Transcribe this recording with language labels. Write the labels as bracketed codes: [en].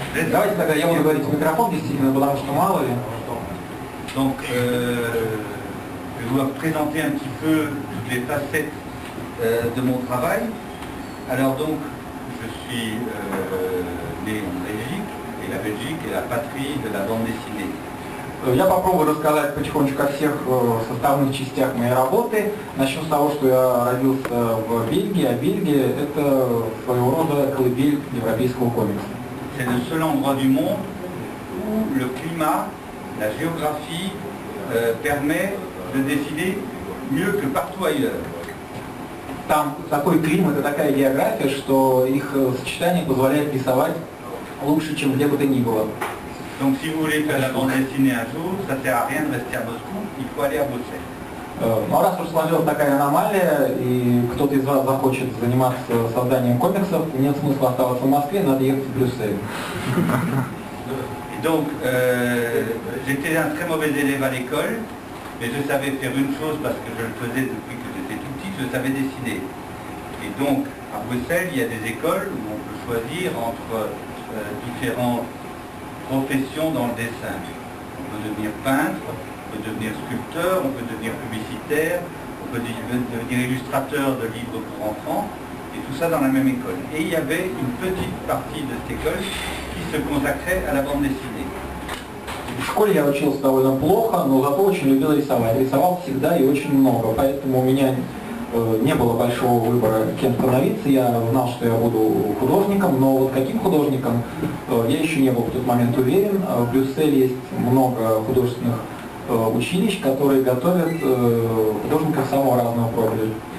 [ru] Давайте тогда я буду говорить в микрофон, действительно, потому что мало ли. [fr] Donc, je dois présenter un petit peu toutes les facettes de mon travail. Alors donc, je suis né en Belgique, et la Belgique est la patrie de la bande dessinée. [ru] Я попробую рассказать потихонечку о всех составных частях моей работы. Начну с того, что я родился в Бельгии, а Бельгия – это своего рода колыбель европейского комикса. [fr] C'est le seul endroit du monde où le climat, la géographie permet de dessiner mieux que partout ailleurs. [ru] Там такой климат и такая география, что их сочетание позволяет рисовать лучше, чем где бы то ни было. [fr] Donc si vous voulez faire la bande dessinée un jour, ça ne sert à rien de rester à Moscou, il faut aller à Bruxelles. [ru] Но раз уж сложилась такая аномалия, и кто-то из вас захочет заниматься созданием комиксов, нет смысла оставаться в Москве, надо ехать в Брюссель. [fr] Et donc, j'étais un très mauvais élève à l'école, mais je savais faire une chose parce que je le faisais depuis que j'étais tout petit, je savais dessiner. Et donc, à Bruxelles, il y a des écoles où on peut choisir entre différentes professions dans le dessin. On peut devenir peintre, on peut devenir sculpteur, on peut devenir publicitaire, on peut devenir illustrateur de livres pour enfants, et tout ça dans la même école. Et il y avait une petite partie de cette école qui se consacrait à la bande dessinée. [ru] В школе я учился довольно плохо, но зато очень любил рисовать. Рисовал всегда и очень много, поэтому у меня не было большого выбора, кем становиться. Я знал, что я буду художником, но вот каким художником я еще не был в тот момент уверен. В Брюсселе есть много художественных училищ, которые готовят художников самого разного профиля.